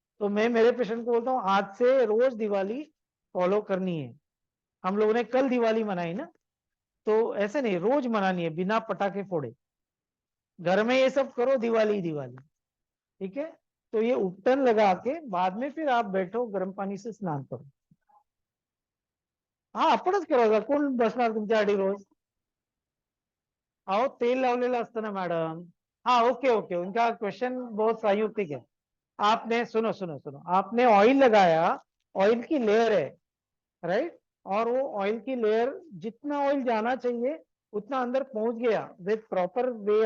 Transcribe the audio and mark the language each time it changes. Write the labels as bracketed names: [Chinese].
[Hindi] तो मैं मेरे पेशेंट को बोलता हूँ आज से रोज दिवाली फॉलो करनी है। हम लोगों ने कल दिवाली मनाई ना, तो ऐसे नहीं, रोज मनानी है बिना पटाखे फोड़े, घर में ये सब करो, दिवाली दिवाली। ठीक है, तो ये उपटन लगा के बाद में फिर आप बैठो, गर्म पानी से स्नान करो। [Marathi] हाँ, आपणच करायचा, कोण बसणार तुमच्यासाठी रोज? अहो तेल लावलेलं असतं ना मॅडम। [Hindi] हाँ, ओके ओके, उनका क्वेश्चन बहुत संयुक्तिक है। आपने सुनो सुनो सुनो, आपने ऑयल लगाया, ऑयल की लेयर है, राइट, और वो ऑयल की लेयर जितना ऑयल जाना चाहिए उतना अंदर पहुंच गया विद प्रॉपर वे।